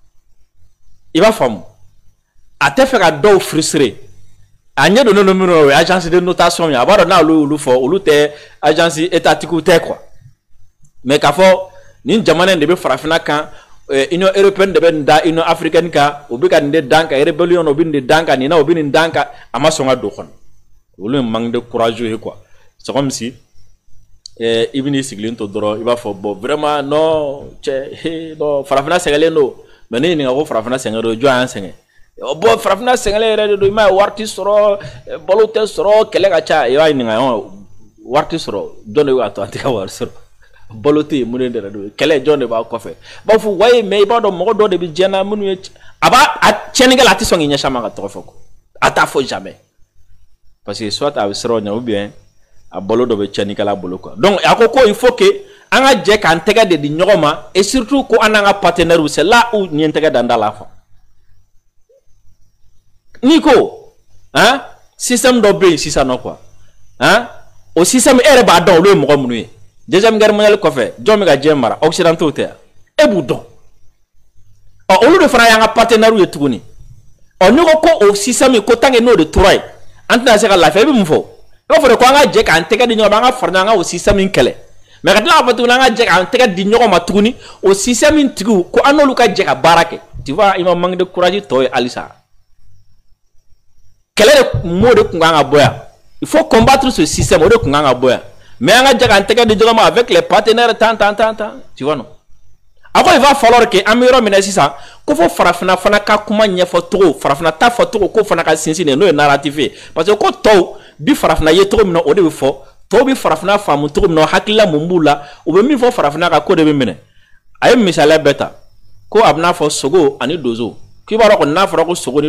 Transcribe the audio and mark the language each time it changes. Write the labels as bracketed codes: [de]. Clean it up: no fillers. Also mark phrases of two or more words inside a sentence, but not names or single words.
[bm] a tɛ fɛ ka dɔw frustrer a ɲɛ donnen don minnu o ye [fr] agence de notation [bm] ye a b'a dɔn n'olu y'olu fɔ olu tɛ [fr] agence étatique [bm] tɛ [fr] quoi mais [bm] k'a fɔ nin jamana in de bɛ farafinna kan Union européenne de bɛ nin da Union africaine kan o bɛ ka nin de dan kan rébellion o bɛ nin de dan kan nin na o bɛ nin dan kan a ma sɔn ka don kɔnɔ olu ye [fr] manque de courage [bm] ye [fr] quoi c'est comme si [bm] i bɛ n'i sigilen to dɔrɔn i b'a fɔ [fr] bon vraiment non [bm] cɛ non farafinna sɛgɛnlen don mais ne ɲininka ko farafinna sɛgɛn don jɔn y'an sɛgɛn bon farafinna sɛgɛnlen yɛrɛ de don i m'a ye wari tɛ sɔrɔ balo tɛ sɔrɔ kɛlɛ ka ca i b'a ɲininka wari tɛ sɔrɔ jɔn de b'a to an tɛ ka wari sɔrɔ bolote mun de do kɛlɛ jɔn de b'a kɔfɛ b'a fɔ waye mais i b'a dɔn mɔgɔ dɔ de bɛ diɲɛ na minnu ye a b'a a tiɲɛnikɛla a tɛ sɔn k'i ɲɛsin a ma ka tɔgɔ fɔ ko a t'a fɔ jamais [fr] parce que soit [bm] a bɛ siran o ɲɛ [fr] ou bien [bm] a balo dɔ bɛ tiɲɛnikɛla bolo [fr] quoi donc [bm] a ko [fr] il faut que [bm] an ka jɛ k'an tɛgɛ de di ɲɔgɔn ma [fr] et surtout [bm] ko an n'an ka partenaires [fr] c'est là où [bm] nin ye n tɛgɛ da n da la fɔ n'i ko [fr] hein système [bm] dɔ bɛ yen sisan nɔ [fr] quoi hein [bm] o système e yɛrɛ b'a dɔn olu ye mɔgɔ minnu ye [fr] deuxième guerre mondiale [bm] kɔfɛ jɔn bɛ ka diɲɛ mara occidentaux tɛ e b'u dɔn ɔ olu de fana y'an ka partenaires ye tuguni ɔ n'i ko ko o système ko [fr] tant que [bm] n'o de tora yen an tɛna se ka lafiya i bɛ mun fɔ i b'a fɔ de ko an ka jɛ k'an tɛgɛ di ɲɔgɔn ma an ka fara ɲɔgɔn kan o système in kɛlɛ mais ka tila k'a fɔ tuguni an ka jɛ k'an tɛgɛ di ɲɔgɔn ma tuguni o système in tigiw ko an n'olu ka jɛ ka baara kɛ [fr] tu vois il [bm] ma [fr] manque de courage [bm] tɔ ye halisa kɛlɛ de [fr] mot de [bm] kun kan ka bɔ yan [fr] il faut combattre ce système [bm] o de kun kan ka bɔ yan mais an ka jɛ k'an tɛgɛ di ɲɔgɔn ma [fr] avec les partenaires tant tu vois non [bm] a ko [fr] il va falloir que [bm] an bɛ yɔrɔ minɛ sisan ko fo farafinna fana ka kuma ɲɛfɔ cogo farafinna ta fɔ cogo ko fana ka sinsin n'o ye narratif ye [fr] parce que [bm] ko tɔw bi farafinna ye cogo min na o de bɛ fɔ tɔw bi farafinna faamu cogo min na hakilila mun b'u la u bɛ min fɔ farafinna ka ko de bɛ minɛ a ye misaliya bɛɛ ta ko a bɛna fɔ sogo ani dozo k'i b'a dɔn ko n'a fɔra ko sogo ni